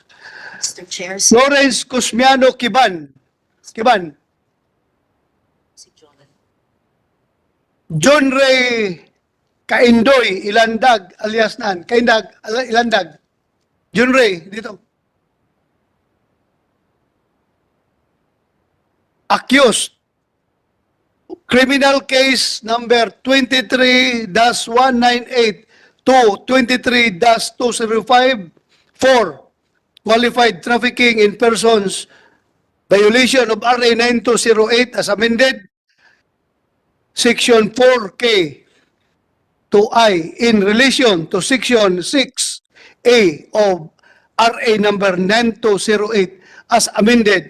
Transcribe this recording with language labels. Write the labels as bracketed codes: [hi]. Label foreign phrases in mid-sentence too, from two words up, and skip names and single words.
[en] Mr. Chair, Lawrence Cusmiano Kiban. Kiban. John Ray Kaindoy Ilandag alias Nan. Kaindag Ilandag. John Ray dito. Accused. Criminal case number 23-198 to 23-205 for qualified trafficking in persons, violation of RA 9208 as amended, Section 4K to I in relation to Section 6A of RA number 9208 as amended.